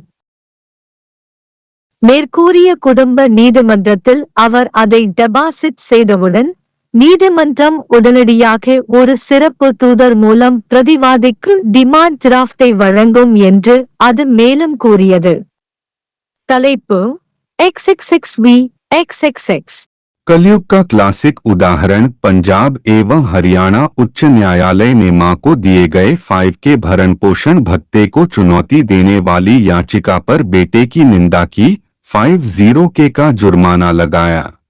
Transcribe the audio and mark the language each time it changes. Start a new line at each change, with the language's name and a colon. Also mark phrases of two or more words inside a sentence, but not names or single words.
Tamil: மேற்கூறிய குடும்ப நீதிமன்றத்தில் அவர் அதை டெபாசிட் செய்தவுடன் நீதிமன்றம் உடனடியாக ஒரு சிறப்பு தூதர் மூலம் பிரதிவாதிக்கு
English: demand draft
Tamil: வழங்கும் என்று அது மேலும் கூறியது. தலைப்பு XXXV
Hindi: कलयुग का क्लासिक उदाहरण पंजाब एवं हरियाणा उच्च न्यायालय ने मां को दिए गए 5 के भरण पोषण भत्ते को चुनौती देने वाली याचिका पर बेटे की निंदा की, 50 के का जुर्माना लगाया।